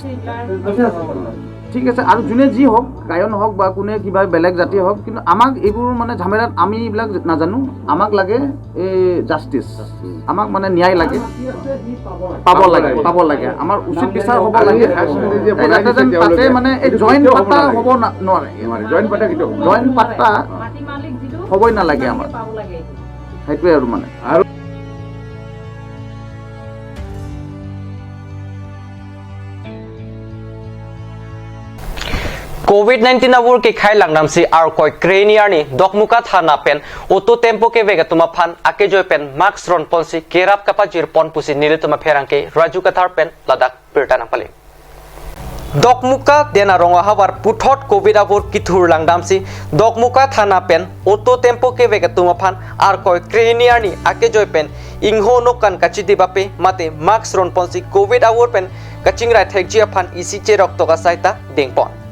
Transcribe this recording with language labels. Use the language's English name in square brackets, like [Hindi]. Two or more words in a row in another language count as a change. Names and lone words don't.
[Assamese] ঠিক আছে আৰু যোনে যি হওক গায়ন হওক বা কোনে কিবা বেলেগ জাতি হওক কিন্তু আমাক এইবোৰ মানে ঝামেলাত আমি এইবিলাক নাজানো আমাক লাগে এই জাষ্টিচ আমাক মানে ন্যায় লাগে পাব লাগে আমাৰ উচিত বিচাৰ হ'ব লাগে তাতে মানে এই জইণ্ট পাতা হ'ব নোৱাৰে জইণ্ট পাতা হ'বই নালাগে আমাৰ সেইটোৱে আৰু মানে [Karbi] COVID-19 abur ke khai langnam si ar koi kreniar ni dokmuka thana pen auto tempo ke vega tuma phan ake joy pen max ron ponsi kerap kapa jir pon pusi nil tuma pherang ke raju kathar pen ladak pirtana pale dokmuka dena ronga hawar puthot covid abur kithur langdam si dokmuka thana pen auto tempo ke vega tuma phan ar koi kreniar ni ake joy pen ingho no kan kachiti bape mate max ron ponsi covid abur pen kaching rai thek jia phan isi che rok to ka saita dengpon